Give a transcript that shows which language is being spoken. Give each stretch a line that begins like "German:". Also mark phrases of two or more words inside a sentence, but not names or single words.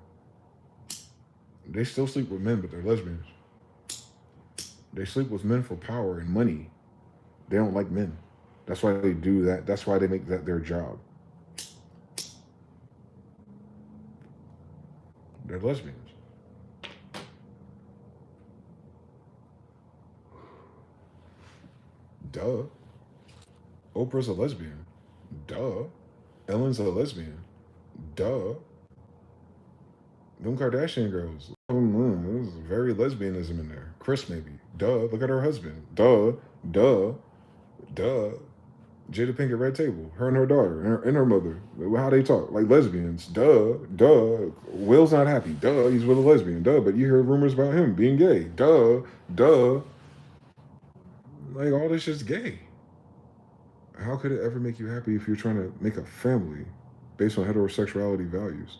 English: They still sleep with men, but they're lesbians. They sleep with men for power and money. They don't like men. That's why they do that. That's why they make that their job. They're lesbians. Duh. Oprah's a lesbian. Duh. Ellen's a lesbian. Duh. Them Kardashian girls. There's very lesbianism in there. Chris maybe. Duh. Look at her husband. Duh. Duh. Duh. Jada Pinkett Red Table. Her and her daughter and her mother. How they talk. Like lesbians. Duh. Duh. Will's not happy. Duh. He's with a lesbian. Duh. But you hear rumors about him being gay. Duh. Duh. Like all this shit's gay. How could it ever make you happy if you're trying to make a family based on heterosexuality values?